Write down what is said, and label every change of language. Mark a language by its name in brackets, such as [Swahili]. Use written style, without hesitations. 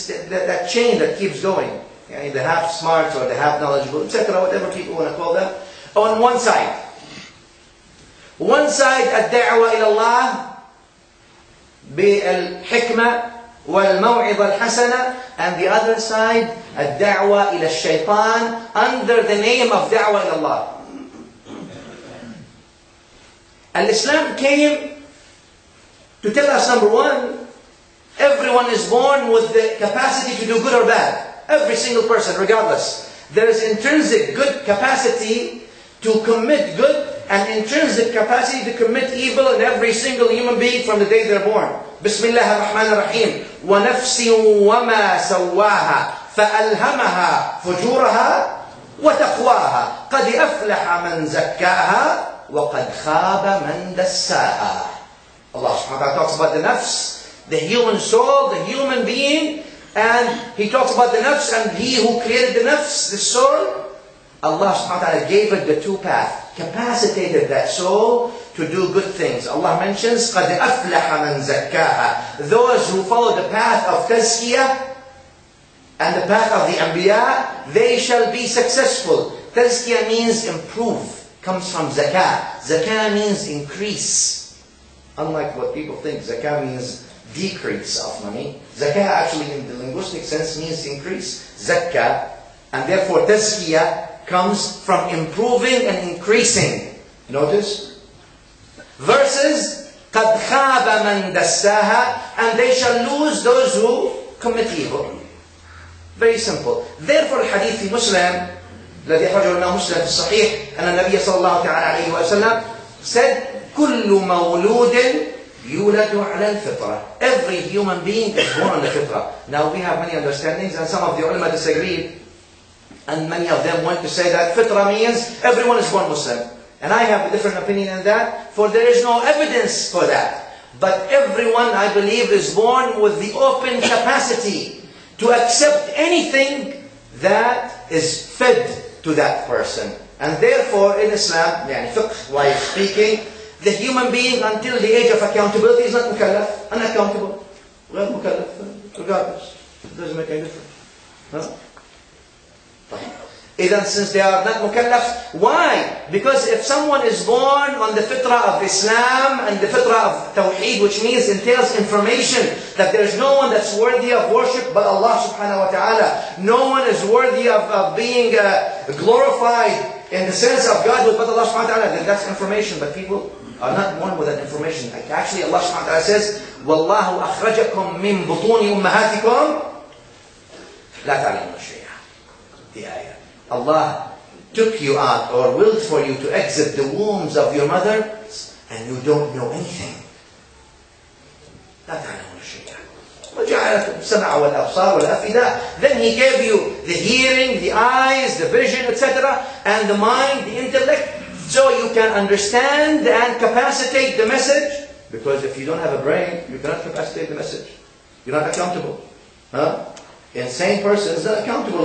[English] That chain that keeps going. The half smart or the half knowledgeable, etc., whatever people want to call them. On one side. One side, [Arabic] الدعوة إلى الله بالحكمة والموعظة الحسنة, [English] and the other side [Arabic] الدعوة إلى الشيطان [English] under the name of [Arabic] دعوة إلى الله. [English] Al-Islam came to tell us, number one, everyone is born with the capacity to do good or bad. Every single person, regardless. There is intrinsic good capacity to commit good and intrinsic capacity to commit evil in every single human being from the day they're born. [Arabic] Bismillah ar-Rahman ar-Rahim. وَنَفْسٍ وَمَا سَوَّاهَا فَأَلْهَمَهَا فُجُورَهَا وَتَقْوَاهَا قَدْ أَفْلَحَ مَنْ زَكَّاهَا وَقَدْ خَابَ مَنْ دَسَّاهَا. [English] Allah subhanahu wa ta'ala talks about the nafs, the human soul, the human being, and He talks about the nafs and He who created the nafs, the soul. Allah subhanahu wa ta'ala gave it the two paths, capacitated that soul to do good things. Allah mentions, [Arabic] قَدْ أَفْلَحَ مَنْ زَكَّاهَا. [English] Those who follow the path of tazkiyah and the path of the Anbiya, they shall be successful. Tazkiyah means improve, comes from zakah. Zakah means increase. Unlike what people think, zakah means decrease of money. Zakah actually in the linguistic sense means increase. Zakah, and therefore tazkiyah comes from improving and increasing. Notice? Versus [Arabic] قَدْ خَابَ مَنْ دَسَّاهَا, [English] and they shall lose those who commit evil. Very simple. Therefore [Arabic] الحديث في مسلم الذي أخرجه الإمام مسلم في الصحيح أن النبي صلى الله عليه وسلم [English] said [Arabic] كل مولود يولد على الفطرة. [English] Every human being is born on the fitrah. Now we have many understandings, and some of the ulama disagreed, and many of them went to say that fitrah means everyone is born Muslim. And I have a different opinion in that, for there is no evidence for that. But everyone, I believe, is born with the open capacity to accept anything that is fed to that person. And therefore, in Islam, fiqh-wise speaking, the human being until the age of accountability is not mukallaf, unaccountable. [Arabic] غير مكلف, regardless. [English] It doesn't make any difference. Huh? Even since they are not mukallaf, why? Because if someone is born on the fitrah of Islam and the fitrah of Tawheed, which means entails information that there is no one that's worthy of worship but Allah subhanahu wa ta'ala, no one is worthy of being glorified in the sense of God but Allah subhanahu wa ta'ala, then that's information. But people are not born with that information. Actually, Allah subhanahu wa ta'ala says, [Arabic] وَاللَّهُ أَخْرَجَكُم مِّن بُطُونِ أُمَّهَاتِكُمْ لَا تَعْلَمُونَ شَيْئًا. [English] The ayah. Allah took you out or willed for you to exit the wombs of your mother and you don't know anything. [Arabic] لا تعلمون شيئا. وجعلكم السمع والأبصار والأفئدة. [English] Then He gave you the hearing, the eyes, the vision, etc. and the mind, the intellect, so you can understand and capacitate the message. Because if you don't have a brain, you cannot capacitate the message. You're not accountable. Insane person is not accountable.